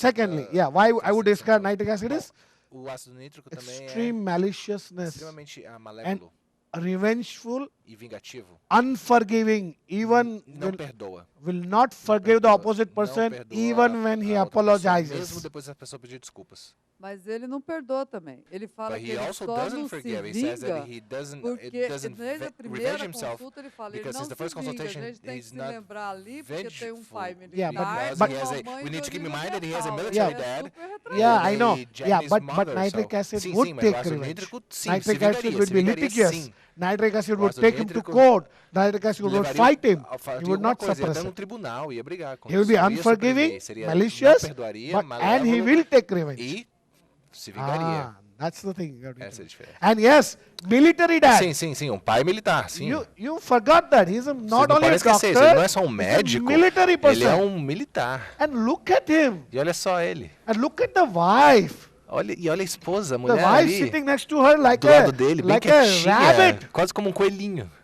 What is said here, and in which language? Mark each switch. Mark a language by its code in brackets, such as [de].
[en] Secondly, why I would discard nitric acid is [pt] o ácido nítrico também [en] extreme maliciousness [pt] extremamente [en] and revengeful, [pt] e vingativo. [en] Unforgiving, even will not forgive the opposite person even when he apologizes. [pt] Mesmo depois da pessoa pedir desculpas. Mas ele não perdoa também. Ele fala que ele só não se vinga porque desde a primeira consulta ele fala, ele não se vinga, a gente tem que se lembrar ali porque tem um pai militar, [en] we need to keep in mind that he has a military dad. I know. But nitric acid would take revenge. Nitric acid would be litigious. Nitric acid would take him to court. Nitric acid would fight him. He would not suppress it. He will be unforgiving, malicious, and he will take revenge. [pt] Se vingaria. [en] That's the thing. [pt] Essa é a diferença. [en] And yes, military dad. [pt] Sim, pai militar, sim. [en] You forgot that he's not only a doctor, [pt] ele não é só um médico, [en] military person. [pt] Ele é um militar. [en] And look at him. [pt] E olha só ele. [en] And look at the wife. [pt] Olha a esposa, a mulher [en] the wife [pt] ali, [en] sitting next to her like [pt] do lado dele, bem quietinha, [en] rabbit. [pt] Quase como um coelhinho.